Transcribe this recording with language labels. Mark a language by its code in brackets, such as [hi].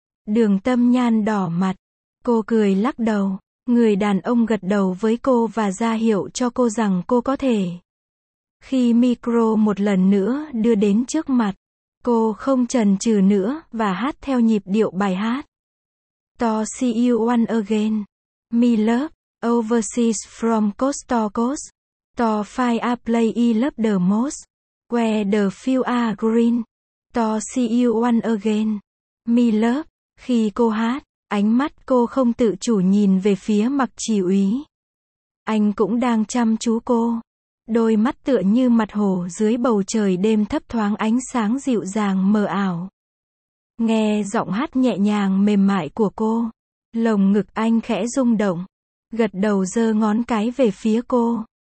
[vi] Đường Tâm Nhan đỏ mặt, cô cười lắc đầu, người đàn ông gật đầu với cô và ra hiệu cho cô rằng cô có thể. Khi micro một lần nữa đưa đến trước mặt, cô không chần chừ nữa và hát theo nhịp điệu bài hát. [en] To see you one again, my love, overseas from coast to coast, to find a place you love the most, where the fields are green, to see you one again, my love. [vi] Khi cô hát, ánh mắt cô không tự chủ nhìn về phía Mặc Chỉ Úy. Anh cũng đang chăm chú cô. Đôi mắt tựa như mặt hồ dưới bầu trời đêm thấp thoáng ánh sáng dịu dàng mờ ảo. Nghe giọng hát nhẹ nhàng mềm mại của cô, lồng ngực anh khẽ rung động, gật đầu giơ ngón cái về phía cô.